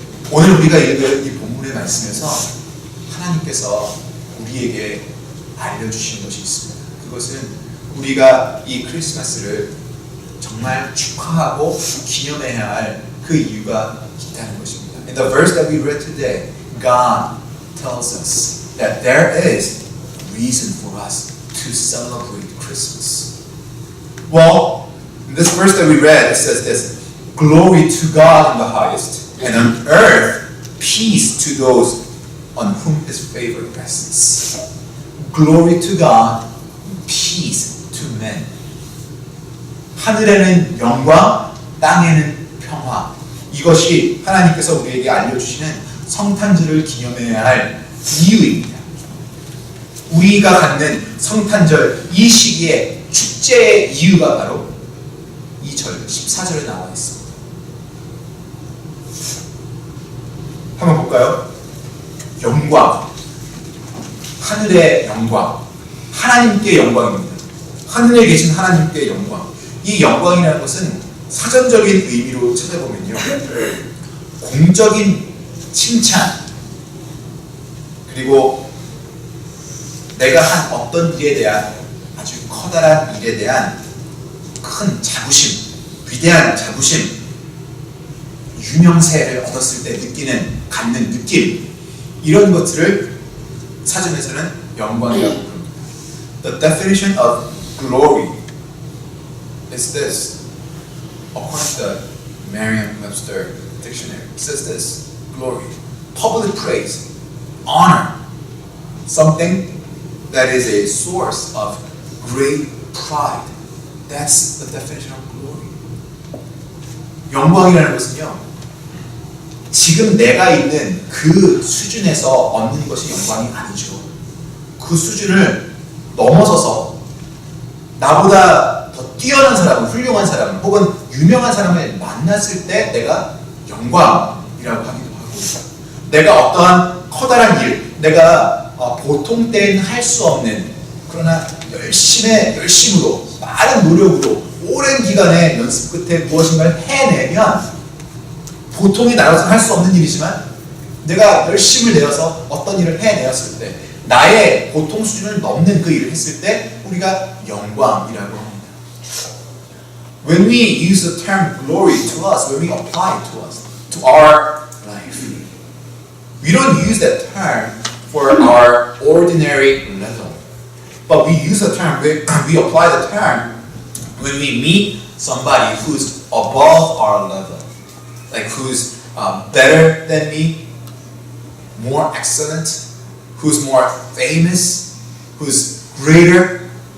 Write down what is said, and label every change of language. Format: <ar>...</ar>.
<ko>오늘 우리가 읽은 이 본문의 말씀에서 하나님께서 우리에게 알려주신 것이 있습니다. 그것은 우리가 이 크리스마스를 정말 축하하고 기념해야 할 그 이유가 있다는 것입니다.</ko> <en>In the verse that we read today, God tells us that there is reason for us to celebrate Christmas. Well, in this verse that we read, it says this: Glory to God in the highest, and on earth peace to those on whom His favor rests. Glory to God, peace to men.</en> <ko>하늘에는 영광, 땅에는 평화. 이것이 하나님께서 우리에게 알려주시는 성탄절을 기념해야 할 이유입니다. 우리가 갖는 성탄절 이 시기에 축제의 이유가 바로 이 절 14절에 나와 있습니다. 한번 볼까요? 영광, 하늘의 영광, 하나님께 영광입니다. 하늘에 계신 하나님께 영광. 이 영광이라는 것은 사전적인 의미로 찾아보면요, 공적인 칭찬, 그리고 내가 한 어떤 일에 대한 아주 커다란 일에 대한 큰 자부심, 위대한 자부심, 유명세를 얻었을 때 갖는 느낌, 이런 것들을 사전에서는 영광이라고 부릅니다.</ko> <en>The definition of glory is this. According to the Merriam-Webster dictionary, it says this: glory, public praise, honor, something that is a source of great pride. That's the definition of glory.</en> <ko>영광이라는 것은요, 지금 내가 있는 그 수준에서 얻는 것이 영광이 아니죠. 그 수준을 넘어서서 나보다 더 뛰어난 사람, 훌륭한 사람, 혹은 유명한 사람을 만났을 때 내가 영광이라고 하기도 하고, 내가 어떠한 커다란 일, 내가 보통 때는 할 수 없는, 그러나 열심으로, 많은 노력으로, 오랜 기간의 연습 끝에 무엇인가를 해내면, 보통이 나로서는 할 수 없는 일이지만 내가 열심을 내어서 어떤 일을 해내었을 때, 나의 보통 수준을 넘는 그 일을 했을 때 우리가 영광이라고 합니다.</ko> <en>When we use the term glory to us, when we apply it to us, to our life, we don't use that term for our ordinary level, but we use the term, we apply the term when we meet somebody who's above our level, like who's better than me, more excellent, who's more famous, who's greater.</en>